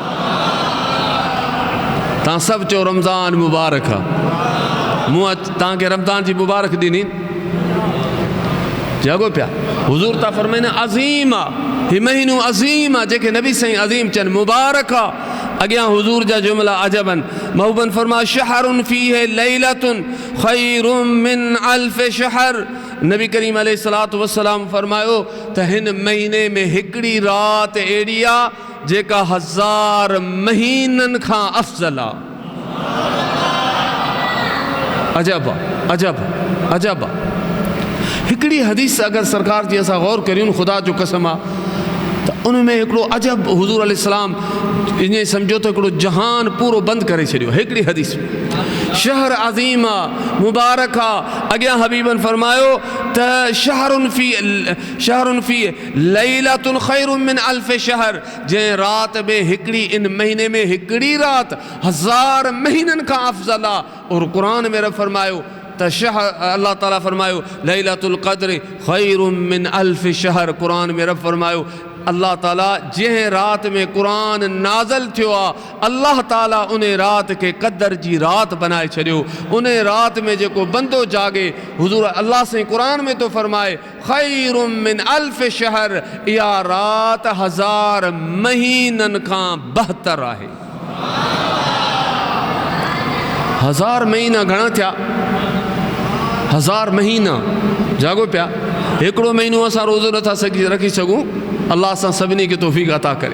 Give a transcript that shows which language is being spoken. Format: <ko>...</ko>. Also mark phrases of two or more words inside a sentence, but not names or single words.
<sd>तव्हां सभु चओ रमज़ान मुबारक आहे। मूं तव्हांखे रमज़ान जी मुबारक ॾिनी। जागो पिया। हुज़ूर था फरमाइनि अज़ीम आहे, ही महीनो अज़ीम आहे, जेके नबी साईं अज़ीम चवनि मुबारक आहे। अॻियां हुज़ूर जा जुमला अजबन। महबूबन फरमा</sd> <ar>شهر فيه ليلة خير من ألف شهر.</ar> <sd>नबी करीम</sd> <ar>عليه الصلاة والسلام</ar> <sd>फरमायो त हिन महीने में हिकिड़ी राति अहिड़ी आहे जेका 1000 महीननि खां अफ़ज़ल आहे। अजब आहे, अजब अजब आहे। हिकिड़ी हदीस अगरि सरकार जी असां गौर करियूं, ख़ुदा जो कसम आहे त उन में हिकिड़ो अजब हुज़ूर अलैहिस्सलाम ईअं सम्झो त हिकिड़ो जहान पूरो बंदि करे छॾियो हिकिड़ी हदीस में। शहर अज़ीम आहे, मुबारक आहे। अॻियां हबीबन फरमायो त</sd> <ar>شهر فيه ليلة خير من ألف شهر.</ar> <sd>जंहिं राति में हिकिड़ी, इन महीने में हिकिड़ी राति 1000 महीननि खां अफ़ज़ल आहे। और क़ुरान में रब फरमायो त अल्लाह ताला फरमायो</sd> <ar>ليلة القدر خير من ألف شهر.</ar> <sd>क़ुरान में रब फरमायो अल्लाह ताला जंहिं राति में क़ुरान नाज़िल थियो आहे, अल्लाह ताला उन राति खे क़दर जी राति बनाए छॾियो। उन राति में जेको बंदो जागे, हुज़ूर अल्लाह साईं क़ुरान में तो फरमाए</sd> <ar>خير من ألف شهر,</ar> <sd>इहा राति 1000 महीननि खां बहितर आहे। 1000 महीना घणा थिया? 1000 महीना। जागो पिया। हिकिड़ो महीनो असां रोज़ो नथा रखी सघूं, अल्लाह सां सभिनी खे तौफ़ीक़ अता करे।</sd>